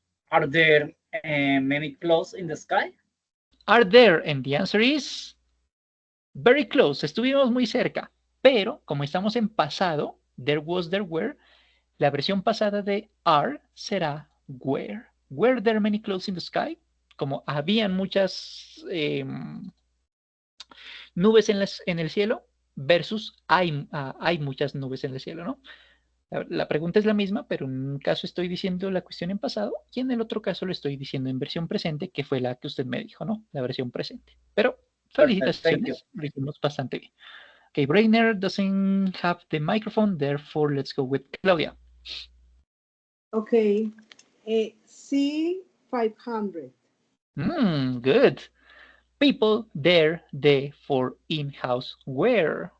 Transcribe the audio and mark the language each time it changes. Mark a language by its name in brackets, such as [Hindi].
[English] Are there many clouds in the sky? Are there? And the answer is very close. [Spanish] Estuvimos muy cerca. Pero, como estamos en pasado, [English] there was, there were, [Spanish] la versión pasada de are será were. [English] Were there many clouds in the sky? [Spanish] Como habían muchas nubes en el cielo versus hay muchas nubes en el cielo, ¿no? La pregunta es la misma, pero en un caso estoy diciendo la cuestión en pasado y en el otro caso lo estoy diciendo en versión presente, que fue la que usted me dijo, ¿no? La versión presente. Pero felicitaciones, lo hicimos bastante bien. [English] Okay, Brainer doesn't have the microphone, therefore let's go with Claudia. Okay. C500. Good. People there, the, for, in-house, where.